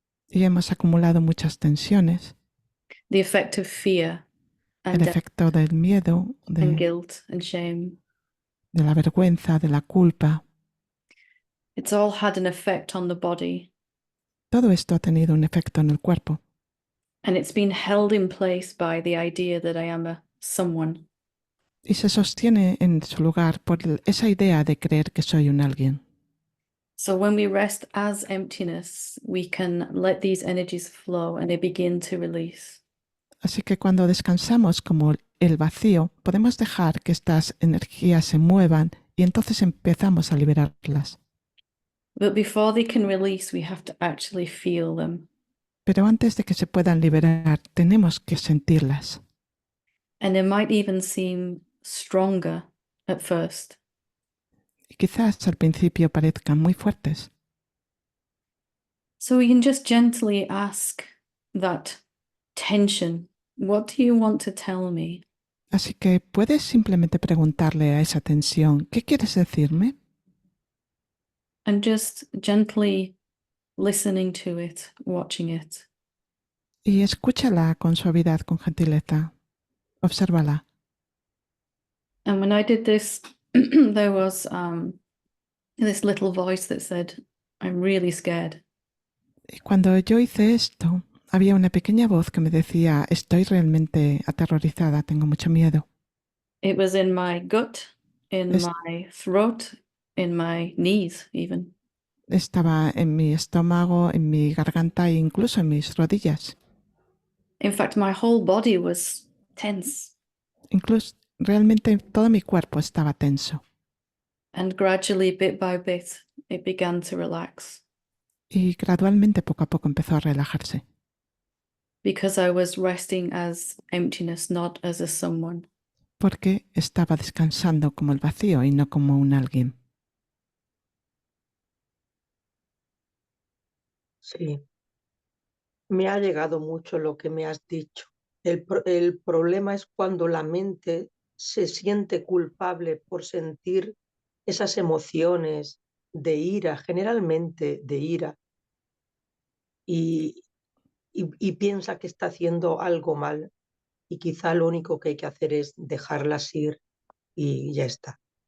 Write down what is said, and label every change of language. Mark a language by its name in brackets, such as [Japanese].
[Spanish] Y hemos acumulado muchas tensiones, [English] The effect of fear [Spanish] el [English] and [Spanish] efecto del miedo, [English] and guilt and shame. [Spanish] de la vergüenza, de la culpa. [English] It's all had an effect on the body, [Spanish] Todo esto ha tenido un efecto en el cuerpo [English] and it's been held in place by the idea that I am a someone. [Spanish] y se sostiene en su lugar por esa idea de creer que soy un alguien. [English] So when we rest as emptiness, we can let these energies flow and they begin to release. [Spanish] Así que cuando descansamos como el vacío, podemos dejar que estas energías se muevan y entonces empezamos a liberarlas. [English] But before they can release, we have to actually feel them. [Spanish] Pero antes de que se puedan liberar, tenemos que sentirlas. [English] And they might even seem stronger at first. [Spanish] Y quizás al principio parezcan muy fuertes. [English] So we can just gently ask that tension. What do you want to tell me? [Spanish] Así que puedes simplemente preguntarle a esa tensión, ¿qué quieres decirme? [English] And just gently listening to it, watching it. [Spanish] Y escúchala con suavidad, con gentileza. Obsérvala. [English] And when I did this, there was this little voice that said, I'm really scared. [Spanish] Y cuando yo hice esto, había una pequeña voz que me decía, estoy realmente aterrorizada, tengo mucho miedo. [English] It was in my gut, in [Spanish] Es- [English] my throat, in my knees even. [Spanish] Estaba en mi estómago, en mi garganta e incluso en mis rodillas. [English] In fact, my whole body was tense. [Spanish] Incluso realmente todo mi cuerpo estaba tenso. [English] And gradually, bit by bit, it began to relax [Spanish] Y gradualmente, poco a poco, empezó a relajarse. [English] because I was resting as emptiness, not as a someone. [Spanish] Porque estaba descansando como el vacío y no como un alguien. Sí, me ha llegado mucho lo que me has dicho. El problema es cuando la mente se siente culpable por sentir esas emociones de ira, generalmente de ira, y, y piensa que está haciendo algo mal, y quizá lo único que hay que hacer es dejarlas ir y ya está.